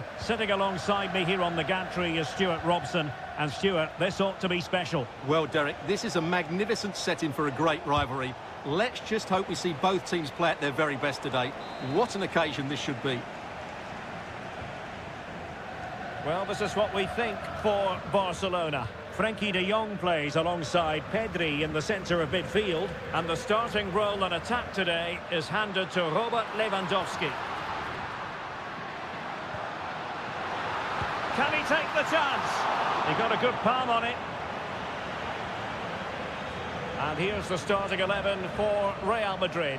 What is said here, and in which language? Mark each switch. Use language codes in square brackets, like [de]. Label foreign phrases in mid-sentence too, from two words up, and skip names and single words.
[en] Sitting alongside me here on the gantry is Stuart Robson. And Stuart, this ought to be special. Well, Derek, this is a magnificent setting for a great rivalry. Let's just hope we see both teams play at their very best today. What an occasion this should be. Well, this is what we think for Barcelona. Frenkie de Jong plays alongside Pedri in the centre of midfield. And the starting role in attack today is handed to Robert Lewandowski. Can he take the chance? He got a good palm on it. And here's the starting 11 for Real Madrid.